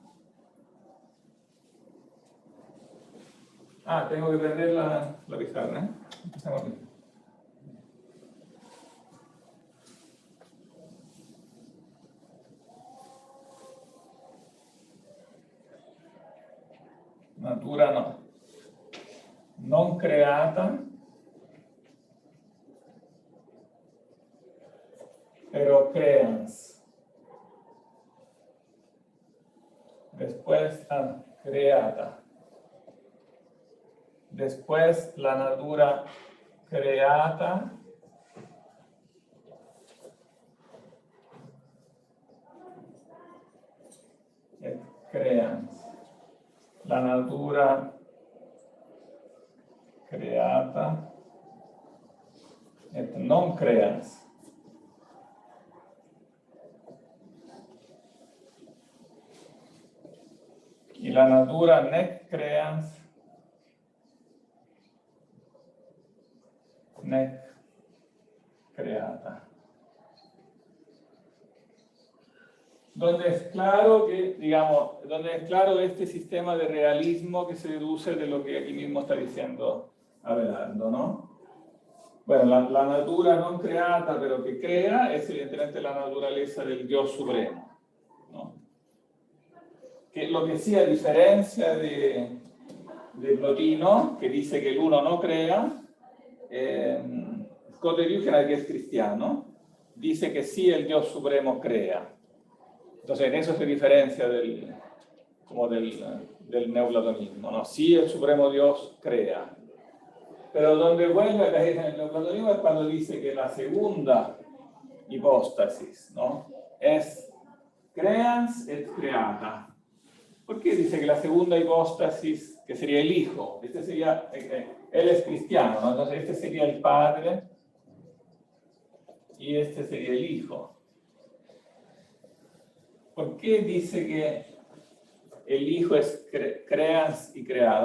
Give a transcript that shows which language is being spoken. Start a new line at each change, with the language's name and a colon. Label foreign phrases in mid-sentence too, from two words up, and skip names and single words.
Spanish: Ah, tengo que prender la pizarra, ¿eh? Empezamos aquí. Natura no.
Latin: Non creata,
Spanish: pero creans. Después creata. Después la
Latin: natura creata. Et creans. La natura creata et non creans.
Spanish: Y la
Latin: natura nec creans nec creata.
Spanish: Donde es claro que, digamos, donde es claro este sistema de realismo que se deduce de lo que aquí mismo está diciendo Abelardo, ¿no? Bueno, la
Latin: natura non creata,
Spanish: pero que crea, es evidentemente la naturaleza del Dios supremo, ¿no? Que lo que sí, a diferencia de Plotino, que dice que el uno no crea, Coteriúgena, que es cristiano, dice que sí el Dios supremo crea. Entonces en eso se diferencia del neoplatonismo, ¿no? Sí el supremo Dios crea. Pero donde vuelve a caer en el neoplatonismo es cuando dice que la segunda hipóstasis, ¿no?
Latin: Es creans et creata.
Spanish: ¿Por qué dice que la segunda hipóstasis, que sería el Hijo, este sería, él es cristiano, ¿no? Entonces este sería el Padre y este sería el Hijo? ¿Por qué dice que el Hijo es creans y creado?